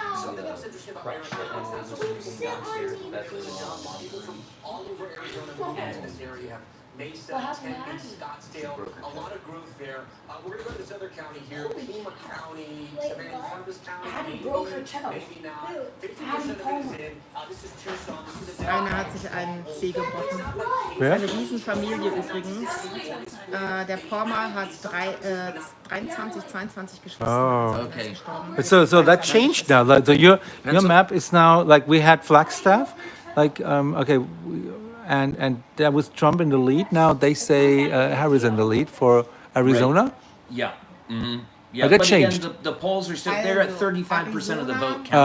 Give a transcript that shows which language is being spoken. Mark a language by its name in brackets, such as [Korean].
[English] Something else interesting about Arizona is that people downstairs, people from all over Arizona moving into this area have Mesa, Tempe, Scottsdale, a lot of growth there. We're going to go to this other county here, Pima County, Savannah, Columbus County, maybe not. 50% of it is in. This is Tucson, this is the [German] Einer hat sich einen Zeh gebrochen. Wer? Eine Riesenfamilie übrigens. Der Palmer hat 23, 22 Geschwister. Oh. [English] Okay. So that changed now. Like, so your map is now like we had Flagstaff, like okay, and there was Trump in the lead. Now they say Harris in the lead for Arizona. Yeah. Mm-hmm. Yeah, that but changed. again, the polls are still, they're at 35% of the vote count.